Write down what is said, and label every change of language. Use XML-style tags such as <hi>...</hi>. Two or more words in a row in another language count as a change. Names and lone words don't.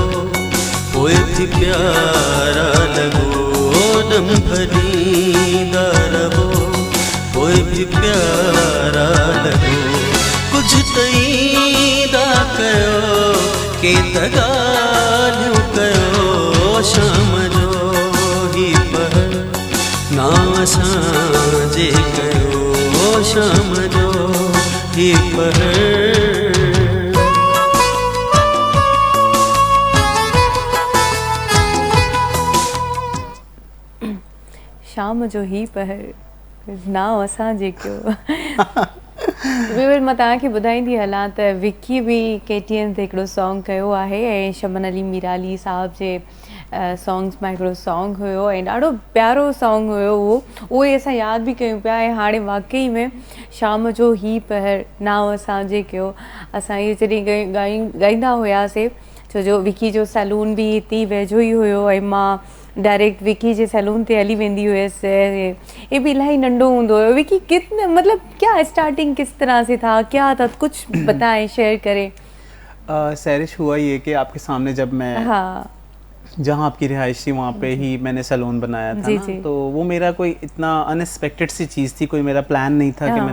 <sd>पोइ भी प्यारा लगो, दम भरींदा रहो पोइ भी प्यारा लगो, कुछ तईदा कयो के तगालियूं कयो, शाम जो ही पहर ना साजे कयो, शाम जो ही पहर। शाम जो ही पहर ना असांजे कयो। व्यूअर मां तव्हांखे ॿुधाईंदी हलां त विकी बि KTN ते हिकिड़ो सॉन्ग कयो आहे ऐं शमन अली मीराली साहब जे सॉन्ग्स मां हिकिड़ो सॉन्ग हुयो ऐं ॾाढो प्यारो सॉन्ग हुयो उहो ई असां यादि बि कयूं पिया। ऐं हाणे वाकई में शाम जो ही पहर ना असांजे कयो, असां इहे जॾहिं ॻाईंदा हुआसीं छो जो विकी जो सैलून भी हिते वेझो ई हुयो ऐं मां डायरेक्ट विकी जे सैलून ते हली वेंदी हुयसि।</sd> <ur>یہ بھی</ur> <sd>इलाही नंढो हूंदो हुयो।</sd> <ur>وکی کتنے مطلب کیا سٹارٹنگ کس طرح سے تھا، کیا تھا، کچھ بتائیں، شیئر کریں. سیرش ہوا یہ کہ آپکے سامنے جب میں हाँ جہاں آپکی رہائش تھی وہاں پہ ہی میں نے سیلون بنایا تھا जी, ना, जी। تو وہ میرا کوئی اتنا ان ایکسپیکٹڈ سی چیز تھی، کوئی میرا پلان نہیں تھا کہ</ur>